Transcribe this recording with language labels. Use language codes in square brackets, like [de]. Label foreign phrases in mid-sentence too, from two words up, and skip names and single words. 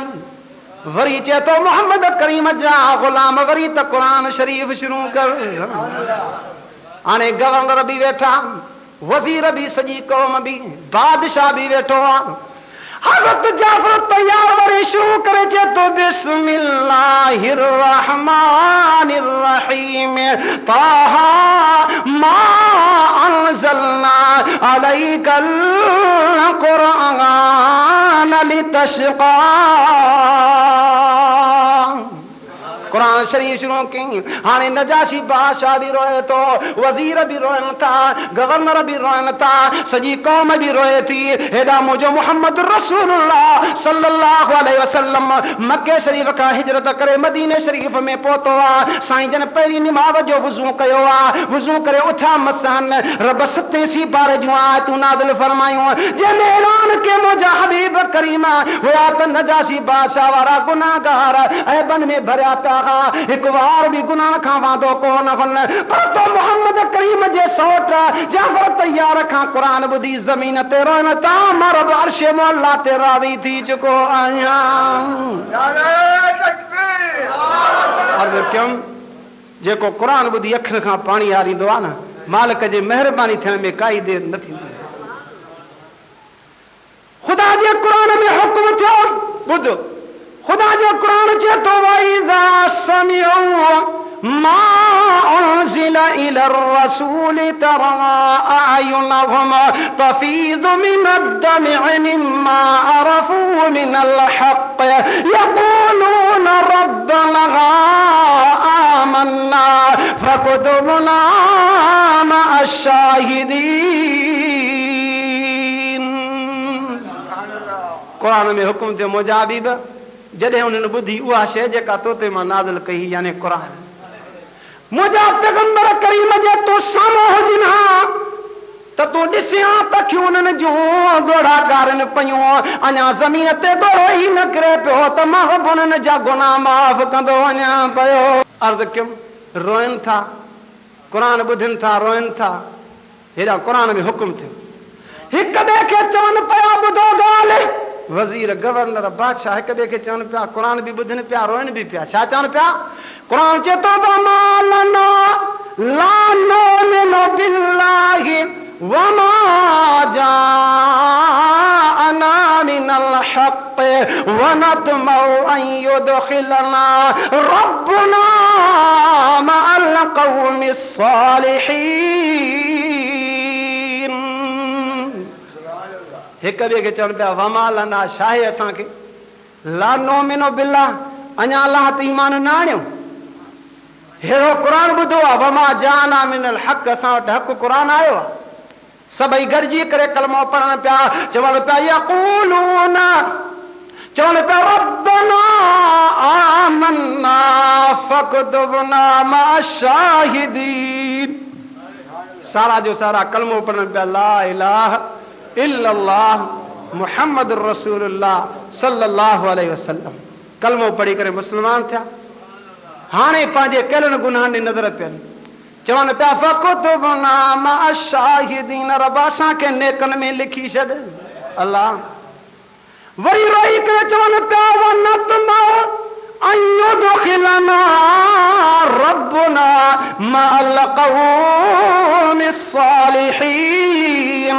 [sd] वरी चे तो मोहम्मद करीम जा ग़ुलाम, वरी त क़ुरान शरीफ शुरू कर। हाणे गवर्नर भी वेठा, वज़ीर भी, सॼी क़ौम भी, बादशाह भी वेठो आहे। हज़रत जाफर तैयार वरी शुरू करे चे तो [ar] بسم الله الرحمن الرحيم طه ما أنزلنا عليك القرآن لتشقى. [sd] कुरान शरीफ शुरू कई। हाणे नजाशी बादशाह भी रोए तो, वज़ीर भी रोयनि था, गवर्नर भी रोयनि था, सॼी क़ौम भी रोए थी। हेॾा मुंहिंजो मोहम्मद रसूलुल्लाह [ar] صلى الله عليه وسلم [sd] मके शरीफ खां हिजरत करे मदीने शरीफ में पहुतो आहे। साईं जन पहिरीं निमाज़ जो वुज़ू कयो आहे, वुज़ू करे उथिया मसान, रब 87 पारे जूं आयतूं नाज़िल फरमायूं, जंहिंमें ऐलान के मुंहिंजा हबीब करीम हुआ त नजाशी बादशाह वारा गुनाहगार ऐबन में भरिया पिया, एक बार भी गुनाह खां वांदो कोन हुन, पर तो मोहम्मद करीम जे सौट जाफर तैयार खां क़ुरान ॿुधी ज़मीन ते रोइन था, मां रब अर्श मौला ते राज़ी थी चुको आहियां। जेको क़ुरान ॿुधी अखियुनि खां पाणी हारींदो आहे न, मालिक जे महिरबानी थियण में काई देर न थींदी। जे कुरान में हुक्म थियो ॿुध खुदा जो कुरान चए थो [ar] وإذا سمعوا ما أنزل إلى الرسول ترى أعينهم تفيض من الدمع مما عرفوا من الحق يقولون ربنا آمنا فاكتبنا مع الشاهدين. [sd] कुरान में हुक्म थियो मुंहिंजा हबीब जॾहिं उन्हनि ॿुधी उहा शइ जेका तो ते मां नाज़िल कई यानी कुरान मुंहिंजा पैगंबर करीम जे तो साम्हूं हुजनि हा त तूं ॾिसियां तखियूं उन्हनि जूं ॻोढ़ा ॻारनि पयूं अञा ज़मीन ते ॻोढ़ो ई न किरे पियो त मां उन्हनि जा गुनाह माफ़ कंदो वञा पियो। अर्ज़ कयुमि रोइनि था कुरान ॿुधनि था रोइनि था हेॾा कुरान में हुकुम थियो हिक ॿिए खे चवनि पिया ॿुधो ॻाल्हि वज़ीर गवर्नर बादशाह हिक ॿिए खे चवनि पिया कुरान बि ॿुधनि पिया रोइनि बि पिया छा चवनि पिया कुरान चए थो [ar] لا نؤمن بالله وما جاءنا من الحق ونطمع أن يدخلنا ربنا مع القوم الصالحين. [sd] हिक ॿिए खे चवनि पिया [ar] وما لنا [sd] शाहे असांखे [ar] لا نؤمن بالله [sd] अञा अल्लाह ते ईमान न आणियो हेड़ो क़ुरान ॿुधो आहे [ar] وما جاءنا من الحق [sd] असां वटि हक़ क़ुरान आयो आहे सभई गॾिजी करे कलमो पढ़नि पिया चवनि पिया यक़ूलून चवनि पिया [ar] ربنا آمنا فاكتبنا مع الشاهدين. [sd] सारा जो सारा कलमो पढ़नि पिया [ar] لا إله إلا الله محمد رسول الله صلى الله عليه وسلم [sd] कलमो पढ़ी करे मुस्लमान थिया हाणे पंहिंजे कयलनि गुनाहनि नज़र पियनि चवनि पिया [ar] فاكتبنا مع الشاهدين [sd] रब असांखे नेकनि में लिखी छॾ अल्लाह। वरी रोई करे चवनि पिया [ar] ونطمع أن يدخلنا ربنا مع القوم الصالحين.